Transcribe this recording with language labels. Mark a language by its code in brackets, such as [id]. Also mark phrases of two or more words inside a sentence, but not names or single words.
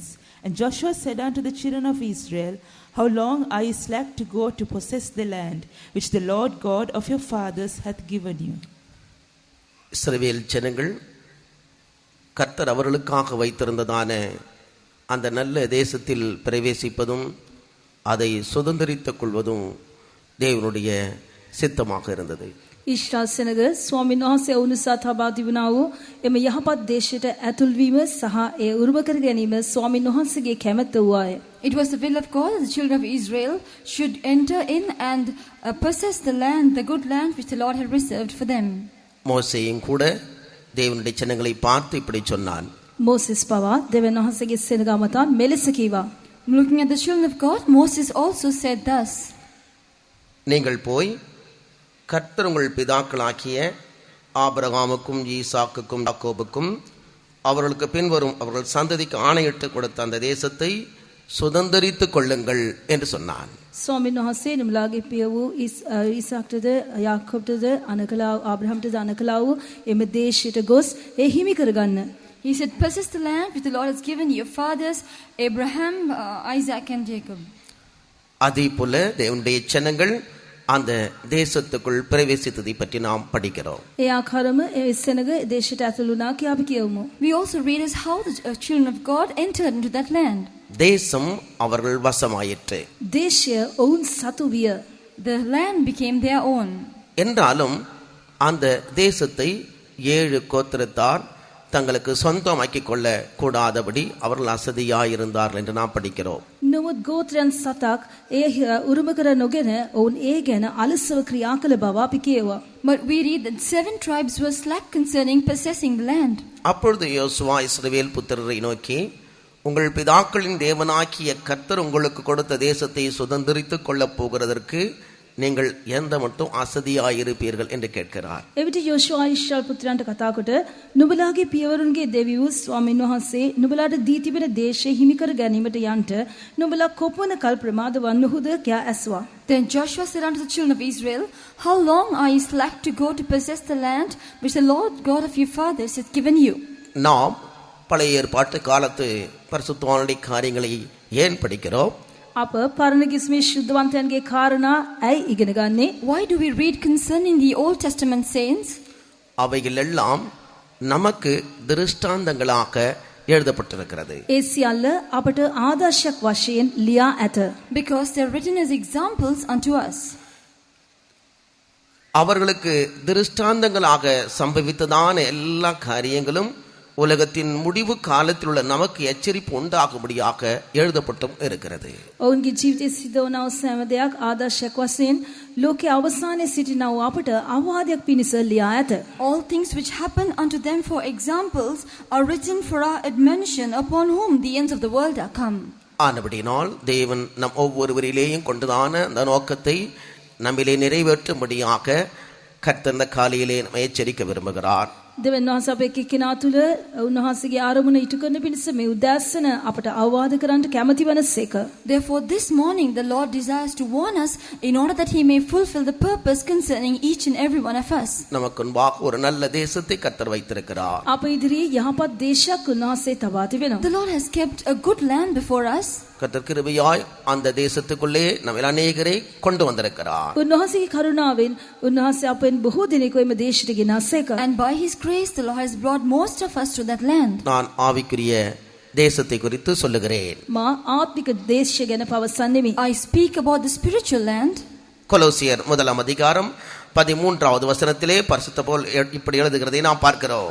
[en] And Joshua said unto the children of Israel, How long are ye slack to go to possess the land which the Lord God of your fathers hath given you? [ta] இஸ்ரவேல் ஜனங்கள் கர்த்தர் அவர்களுக்காக வைத்திருந்ததான அந்த நல்ல தேசத்தில் பிரவேசிப்பதும் அதை சுதந்திரித்துக் கொள்வதும் தேவனுடைய சித்தமாக இருந்தது. [si] ඊශ්‍රායල් සෙනග ස්වාමීන් වහන්සේ උනුසා තබා තිබුණා වූ එම යහපත් දේශයට ඇතුල් වීම සහ ඒ උරුම කර ගැනීම ස්වාමීන් වහන්සේගේ කැමැත්ත වූවාය. [en] It was the will of God that the children of Israel should enter in and possess the land, the good land which the Lord had reserved for them. [ta] மோசேயும் கூட தேவனுடைய ஜனங்களை பார்த்து இப்படி சொன்னான். [si] මෝසෙස් පවා දෙවියන් වහන්සේගේ සෙනග මත මෙලෙස කීවා. [en] Looking at the children of God, Moses also said thus, [ta] நீங்கள் போய் கர்த்தர் உங்கள் பிதாக்களாகிய ஆபிரகாமுக்கும் ஈசாக்குக்கும் யாக்கோபுக்கும் அவர்களுக்கு பின்வரும் அவர்கள் சந்ததிக்கு ஆணையிட்டு கொடுத்த அந்த தேசத்தை சுதந்திரித்துக் கொள்ளுங்கள் என்று சொன்னான். [si] ස්වාමීන් වහන්සේ නුඹලාගේ පිය වූ ඊසාක්ටද යාකෝබ්ටද අනකලා ආබ්‍රහම්ටද අනකලා වූ එම දේශයට ගොස් ඒ හිමි කරගන්න. [en] He said, possess the land which the Lord has given your fathers, Abraham, Isaac and Jacob. [ta] அதே போல தேவனுடைய ஜனங்கள் அந்த தேசத்துக்குள் பிரவேசித்ததை பற்றி நாம் படிக்கிறோம். [si] ඒ ආකාරම ඒ සෙනග දේශයට ඇතුළු වුණා කියලා අපි කියමු. [en] We also read as how the children of God entered into that land. [ta] தேசம் அவர்கள் வசமாயிற்று. [si] දේශය ඔවුන් සතු විය. [en] The land became their own. [ta] என்றாலும் அந்த தேசத்தை 7 கோத்திரத்தார் தங்களுக்கு சொந்தமாக்கிக் கொள்ள கூடாதபடி அவர்கள் அசதியாயிருந்தார்கள் என்று நாம் படிக்கிறோம். [si] නමුත් ගෝත්‍රයන් 7ක් ඒ උරුම කර නොගෙන ඔවුන් ඒ ගැන අලසව ක්‍රියා කළ බව අපි කියවා. [en] But we read that 7 tribes were slack concerning possessing the land. [ta] அப்பொழுது யோசுவா இஸ்ரவேல் புத்திரரை நோக்கி, உங்கள் பிதாக்களின் தேவனாகிய கர்த்தர் உங்களுக்கு கொடுத்த தேசத்தை சுதந்திரித்துக் கொள்ளப் போகிறதற்கு நீங்கள் எந்த மட்டும் அசதியாயிருப்பீர்கள் என்று கேட்கிறார். [si] එවිට යෝෂුවා ඊශ්‍රායල් පුත්‍රයන්ට කතා කොට නුඹලාගේ පියවරුන්ගේ දෙවි වූ ස්වාමීන් වහන්සේ නුඹලාට දී තිබෙන දේශය හිමි කර ගැනීමට යන්ට නුඹලා කොපමණ කල් ප්‍රමාද වන්නහුද කියා ඇසුවා. [en] Then Joshua said unto the children of Israel, How long are ye slack to go to possess the land which the Lord God of your fathers hath given you? [ta] நாம் பழைய ஏற்பாட்டு காலத்து பரிசுத்தவான்களுடைய காரியங்களை ஏன் படிக்கிறோம்? [si] අප පරණ කිස්මේ ශුද්ධවන්තයන්ගේ කාරණා ඇයි ඉගෙන ගන්නේ? [en] Why do we read concerning the Old Testament saints? [ta] அவைகள் எல்லாம் நமக்கு திருஷ்டாந்தங்களாக எழுதப்பட்டிருக்கிறது. [si] ඒ සියල්ල අපට ආදර්ශයක් වශයෙන් ලියා ඇත. [en] Because they are written as examples unto us. [ta] அவர்களுக்கு திருஷ்டாந்தங்களாக சம்பவித்ததான எல்லா காரியங்களும் உலகத்தின் முடிவு காலத்தில் உள்ள நமக்கு எச்சரிப்பு உண்டாகும்படியாக எழுதப்பட்டும் இருக்கிறது. [si] ඔවුන්ගේ ජීවිතයේ සිදුවන සෑම දෙයක් ආදර්ශයක් වශයෙන් ලෝකයේ අවසානයේ සිටිනා වූ අපට අවවාදයක් පිණිස ලියා ඇත. [en] All things which happen unto them for examples are written for our admonition, upon whom the ends of the world are come. [ta] ஆனபடியினால் தேவன் நம் ஒவ்வொருவரிலேயும் கொண்டதான அந்த நோக்கத்தை நம்மிலே நிறைவேற்றும்படியாக கர்த்தர் இந்த காலையிலே நம்மை எச்சரிக்க விரும்புகிறார். [si] දෙවියන් වහන්සේ අපේ එක්කෙනා තුළ උන්වහන්සේගේ ආරමුණ ඉටු කරන පිණිස මේ උදෑසන අපට අවවාද කරන්නට කැමැති වනසේක. [en] Therefore this morning the Lord desires to warn us in order that he may fulfill the purpose concerning each and every one of us. [ta] நமக்கு முன்பாக ஒரு நல்ல தேசத்தை கர்த்தர் வைத்திருக்கிறார். [si] අප ඉදිරියේ යහපත් දේශයක් උන්වහන්සේ තබා තිබෙනවා. [en] The Lord has kept a good land before us. [ta] கர்த்தர் கிருபையாய் அந்த தேசத்துக்குள்ளே நம்ம அநேகரை கொண்டு வந்திருக்கிறார். [si] උන්වහන්සේගේ කරුණාවෙන් උන්වහන්සේ අපෙන් බොහෝ දෙනෙකු එම දේශයට ගෙනාසේක. [en] And by his grace the Lord has brought most of us to that land. [ta] நான் ஆவிக்குரிய தேசத்தை குறித்து சொல்லுகிறேன். [si] මා ආත්මික දේශය ගැන පවසන්නෙමි. [en] I speak about the spiritual land. [ta] கொலோசியர் 1 13வது வசனத்திலே பரிசுத்த பவுல் இப்படி எழுதுகிறதை நாம் பார்க்கிறோம்.